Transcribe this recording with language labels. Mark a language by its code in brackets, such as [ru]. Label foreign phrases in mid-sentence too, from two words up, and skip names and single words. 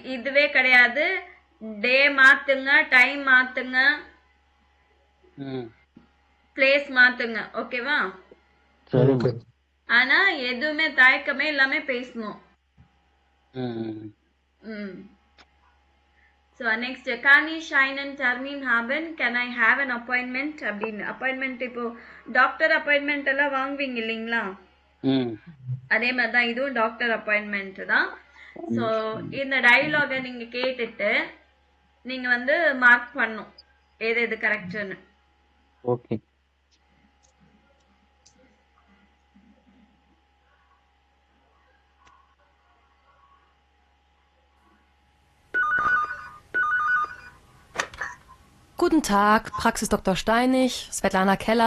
[ta] இதுவே கிடையாது. டே மாத்துங்க, டைம் மாத்துங்க, ம். பிளேஸ் மாத்துங்க. ஓகேவா? சரி ஓகே மேடம். ஆனா எதுவுமே தயக்கமே இல்லாம பேசணும். ம். [en] ம். So next, [de] kann ich einen Termin haben? [en] Can I have an appointment? [ta] அப்படின்னு அப்பாயின்மெண்ட் இப்போ [en] doctor appointment [ta] எல்லாம் வாங்குவீங்க இல்லைங்களா? ம். அதே மாதிரி தான் இதுவும் [en] doctor appointment [ta] தான். ஸோ இந்த டயலாகை நீங்க கேட்டுட்டு நீங்க வந்து மார்க் பண்ணும் எது எது கரெக்ட்னு. ஓகே. [de] Guten Tag, Praxis Dr. Steinig, Svetlana Keller.